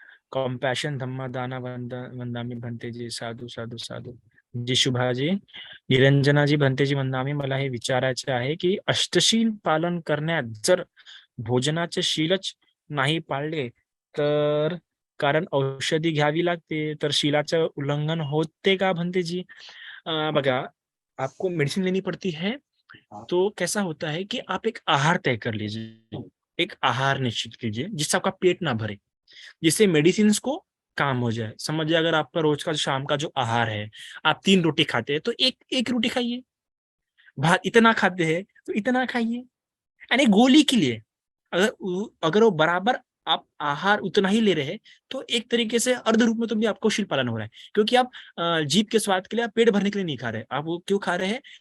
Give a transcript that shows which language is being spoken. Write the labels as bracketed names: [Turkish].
[Pali] कॉम्पैशन धम्मा दाना वंदामी भंते जी, साधू साधू साधू। [Marathi] जी शुभा जी, निरंजना जी भंते जी वंदामी, मला हे विचारायचे आहे की अष्टशील पालन करण्यात जर भोजनाचे शीलच नाही पाळले तर कारण औषधी घ्यावी लागते, तर शीलाचं उल्लंघन होते का भंतेजी? [Hindi] बघा, आपको मेडिसिन लेनी पड़ती है, तो कैसा होता है कि आप एक आहार तय कर लीजिए, एक आहार निश्चित कीजिए जिससे आपका पेट ना भरे, जिससे मेडिसिन को काम हो जाए। समझिए अगर आपका रोज का शाम का जो आहार है, आप 3 रोटी खाते हैं तो एक रोटी खाइए, भात इतना खाते हैं तो इतना खाइए, यानी गोली के लिए अगर वो बराबर आप आहार उतना ही ले रहे हैं, तो एक तरीके से अर्ध रूप में तो भी आपको शील पालन हो रहा है, क्योंकि आप जीभ के स्वाद के लिए, आप पेट भरने के लिए नहीं खा रहे, आप वो क्यों खा रहे हैं?